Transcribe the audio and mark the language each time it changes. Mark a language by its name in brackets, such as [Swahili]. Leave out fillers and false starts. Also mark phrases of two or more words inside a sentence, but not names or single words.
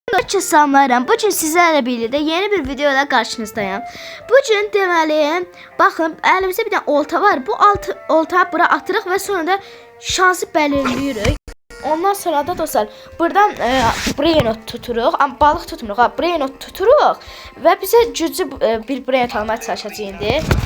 [Azerbaijani] Salamlarım. [Turkish] Bugün sizlerle birlikte yeni bir videoyla karşınızdayım. [Azerbaijani] Bugün deməli, baxın, əlimizdə bir dənə olta var. Bu oltayı bura atırıq və sonra da şansı belirləyirik. Ondan sonra da dostlar, buradan brainot tuturuq. Amma balıq tutmuruq, ha, brainot tuturuq və bizə güclü bir brainot almaya çalışacağıq indi.